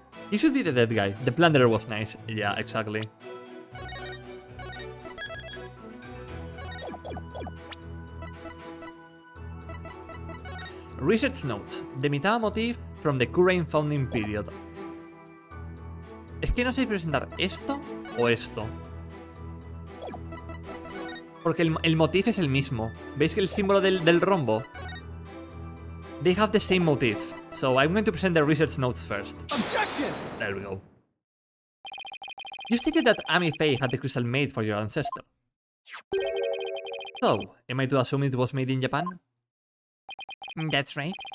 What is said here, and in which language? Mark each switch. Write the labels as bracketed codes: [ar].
[en] He should be the dead guy. The plunderer was nice. Yeah, exactly. Research notes. The Mitama motif from the Kurain founding period. [es] Es que no sé si presentar esto o esto. Porque el motif es el mismo. ¿Veis que el símbolo del rombo? [en] They have the same motif. So I'm going to present the research notes first. Objection! There we go. You stated that Amy Faye had the crystal made for your ancestor. So, am I to assume it was made in Japan? That's right.